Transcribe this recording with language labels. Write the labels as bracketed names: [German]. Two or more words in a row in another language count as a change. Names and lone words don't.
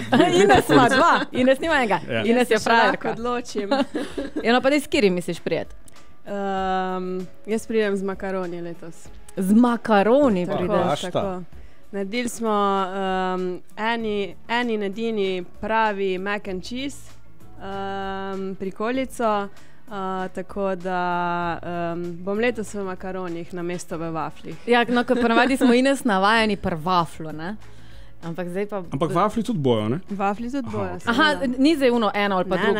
[Slovenian] Ines ima dva, Ines nima enega. Ja. Ines je frajerka. Odločim. No pa daj, s katerim misliš prijeti? Jaz pridem z makaroni letos. Z makaroni prideš? Tako. Naredili smo eni edini pravi [English] mac and cheese, [Slovenian] prikolico, tako da bom letos v makaronih namesto v vaflih. Ja, no, ker ponavadi smo Ines navajeni pri vaflu, ne? Ampak zdaj pa... Ampak vafli tudi bojo, ne? Vafli tudi bojo. Aha, ni zdaj eno ali pa drugo.